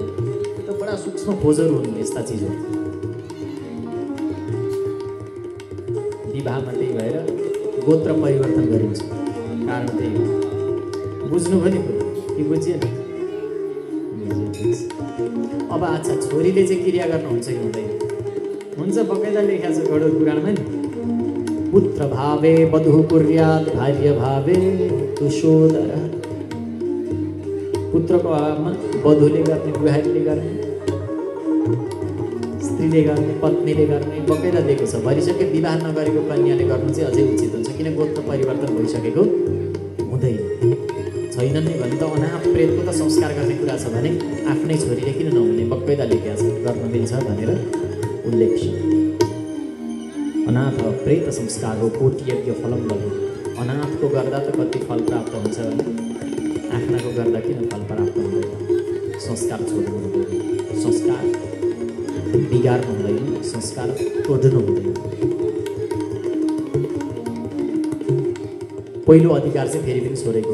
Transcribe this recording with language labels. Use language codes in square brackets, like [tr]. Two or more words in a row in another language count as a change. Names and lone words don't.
[ne] त बडा सूक्ष्म खोजहरू हुन् यस्ता चिजहरू। विवाहमा त्यही भएर गोत्र परिवर्तन गरिन्छ। कारण त्यही हो। बुझ्नु पनि कि बुझिएन? अब अच्छा, छोरीले चाहिँ क्रिया गर्नुहुन्छ कि हुँदैन? हुन्छ, बकाइदा लेखा छ गरुड पुराणमा नि। [sa] पुत्र भावे वधु कुर्यात् भार्य भावे तुषोदर। [ne] पुत्रको अभावमा वधुले गर्ने, बुहारीले गर्ने, स्त्रीले गर्ने, पत्नीले गर्ने बकाइदा दिएको छ। भरिसके विवाह नगरेको कन्याले गर्नु चाहिँ अझै उचित हुन्छ, किन गोत्र परिवर्तन भइसकेको हुँदैन। छैनन् नि भने त अनाथ प्रेतको त संस्कार गर्ने कुरा छ भने आफ्नै छोरीले किन नहुने? बकाइदा लेखेको छ, गर्न मिल्छ भनेर उल्लेख छ। [sa] अनाथ प्रेत संस्कार हो, कोटि यज्ञ फलम लघु। [ne] अनाथको गर्दा त कति फल प्राप्त हुन्छ भने आफ्नाको गर्दा किन फल प्राप्त हुँदैन? संस्कार छोड्नु हुँदैन, संस्कार बिगार्नु हुँदैन, संस्कार तोड्नु हुँदैन। पहिलो अधिकार चाहिँ फेरि पनि छोडेको।